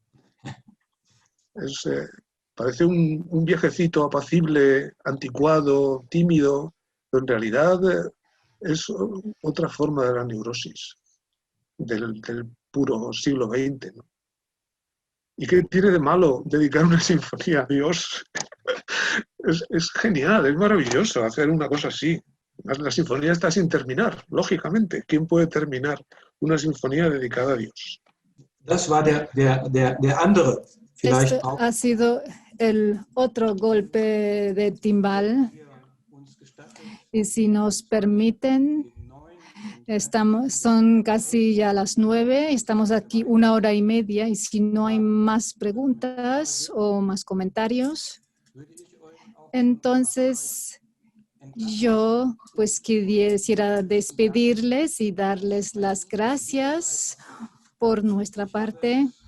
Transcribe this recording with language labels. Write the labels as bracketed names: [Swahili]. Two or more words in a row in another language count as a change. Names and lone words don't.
[Spanish] Parece un viejecito apacible, anticuado, tímido, pero en realidad es otra forma de la neurosis del puro siglo XX, ¿no? ¿Y qué tiene de malo dedicar una sinfonía a Dios? Es genial, es maravilloso hacer una cosa así. La sinfonía está sin terminar, lógicamente. ¿Quién puede terminar una sinfonía dedicada a Dios? [German] Das war der andere. [Spanish] Esto ha sido el otro golpe de timbal. Y si nos permiten, son casi ya las 9, estamos aquí 1 hora y media, y si no hay más preguntas o más comentarios, entonces yo pues quisiera despedirles y darles las gracias por nuestra parte.